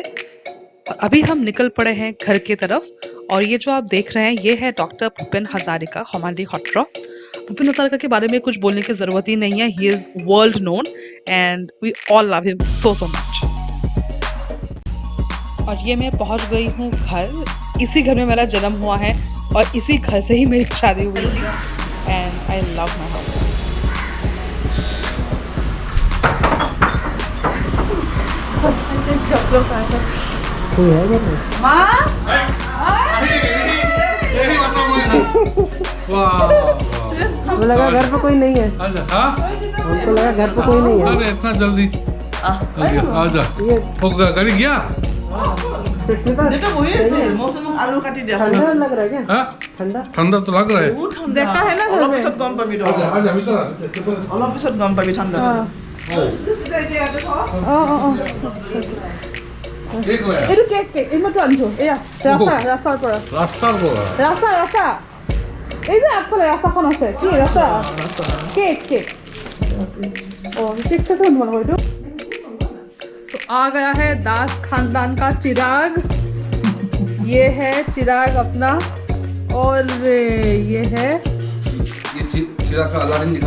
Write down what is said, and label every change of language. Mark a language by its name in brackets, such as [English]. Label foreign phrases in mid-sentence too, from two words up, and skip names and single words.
[Hindi] और अभी हम निकल पड़े हैं घर की तरफ। और ये जो आप देख रहे हैं ये है डॉक्टर भूपेन हजारिका हमारी हॉट्रॉ। भूपेन हजारिका के बारे में कुछ बोलने की जरूरत ही नहीं है। [English] He is world known and we all love him so so much. [Hindi] और ये मैं पहुंच गई हूँ घर। इसी घर में मेरा जन्म हुआ है और इसी घर से ही मेरी शादी हुई थी। [English] And I love my house. [Hindi] कोई है घर में? वो लगा घर पे कोई नहीं है। हमको लगा घर पे कोई नहीं है। अरे इतना जल्दी आजा ये हो गया मौसम आलू काटी दे ठंडा लग रहा है क्या? हाँ? ठंडा ठंडा तो लग रहा है। [Assamese] বহুত ঠান্ডা [Hindi] জেকা है ना घर [Assamese] অলপ [Hindi] में। [Assamese] পিছত গম পাবি [Hindi] आजा [Assamese] তই [Hindi] आजा भीतर [Assamese] অলপ পিছত গম পাবি ঠান্ডা [Hindi] देख ले [Assamese] এইটো কেক কেক এইমাত্ৰ আনিছো, এয়া ৰাস্তাৰ পৰা। [Hindi] रास्ता बोला [Assamese] ৰাস্তা এই যে আগফালে ৰাস্তাখন আছে, কি ৰাস্তা? [Hindi] केक केक केक कैसे बनवाना हो? तो आ गया है दास खानदान का चिराग। ये है चिराग अपना। और ये है ये चिराग का अलादीन दिखाओ।